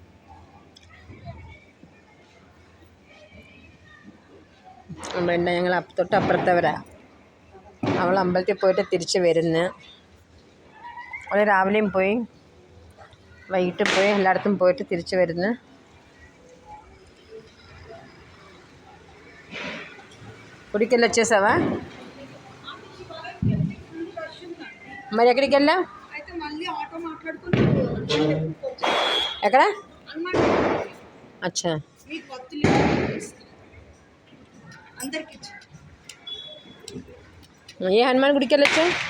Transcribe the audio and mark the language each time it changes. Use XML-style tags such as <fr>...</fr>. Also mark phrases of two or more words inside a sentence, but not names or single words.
<ml>പിന്നെ ഞങ്ങൾ തൊട്ടപ്പുറത്തവരാ. അവൾ അമ്പലത്തിൽ പോയിട്ട് തിരിച്ച് വരുന്നു. അവൾ രാവിലെയും പോയി, വൈകിട്ട് പോയി, എല്ലായിടത്തും പോയിട്ട് തിരിച്ച് വരുന്നു.</ml> <te>కుడికెళ్ళి వచ్చేసావా? మరి ఎక్కడికి వెళ్ళా? ఎక్కడ? అచ్చా, ఏ హనుమాన్ గుడికి వెళ్ళొచ్చా?</te>